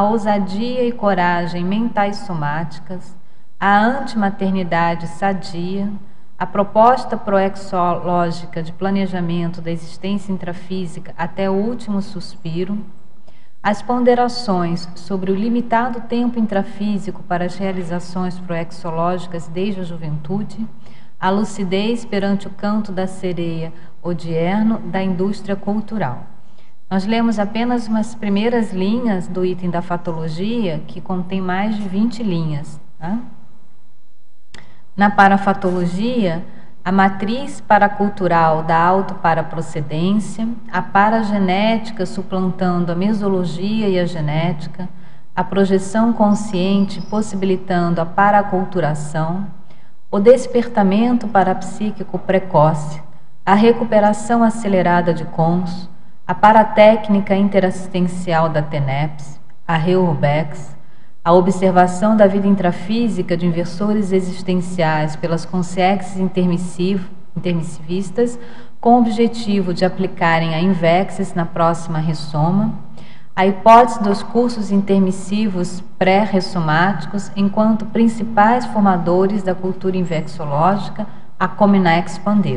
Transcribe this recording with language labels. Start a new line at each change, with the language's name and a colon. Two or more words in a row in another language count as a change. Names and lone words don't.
Portuguese: ousadia e coragem mentais somáticas, a antimaternidade sadia, a proposta proexológica de planejamento da existência intrafísica até o último suspiro, as ponderações sobre o limitado tempo intrafísico para as realizações proexológicas desde a juventude, a lucidez perante o canto da sereia odierno da indústria cultural. Nós lemos apenas umas primeiras linhas do item da fatologia, que contém mais de 20 linhas. Tá? Na parafatologia, a matriz paracultural da autoparaprocedência, a paragenética suplantando a mesologia e a genética, a projeção consciente possibilitando a paraculturação, o despertamento parapsíquico precoce, a recuperação acelerada de cons, a paratécnica interassistencial da TENEPS, a REURBEX, a observação da vida intrafísica de inversores existenciais pelas consciências intermissivistas, com o objetivo de aplicarem a invexis na próxima ressoma, a hipótese dos cursos intermissivos pré-ressomáticos enquanto principais formadores da cultura invexológica, a Comina Expander.